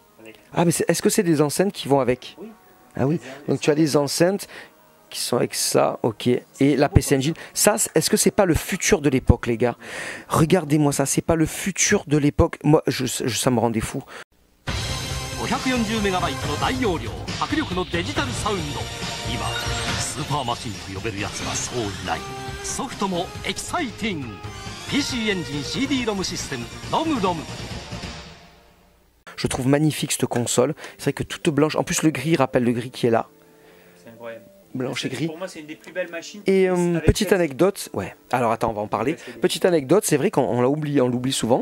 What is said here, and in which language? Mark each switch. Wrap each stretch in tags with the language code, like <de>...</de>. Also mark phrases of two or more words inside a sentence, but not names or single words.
<fr>Ah mais est-ce que c'est des enceintes qui vont avec? Oui. Ah oui. Donc tu as des enceintes qui sont avec ça, ok. Et la PC Engine, ça, est-ce que c'est pas le futur de l'époque, les gars? Regardez-moi ça, c'est pas le futur de l'époque. Moi, ça me rendait fou.</fr> <ja>540 メガバイトの大容量迫力のデジタルサウンド今スーパーマシンと呼べるやつがそうないソフトもエキサイティング PC エンジン CD-ROM システム ROM</ja> <fr>Je trouve magnifique cette console. C'est vrai que toute blanche, en plus le gris rappelle le gris qui est là. C'est incroyable. Blanche et gris. Pour moi c'est une des plus belles machines. Et petite anecdote, ouais. Alors attends, on va en parler. Petite anecdote, c'est vrai qu'on l'oublie, on l'oublie souvent.</fr>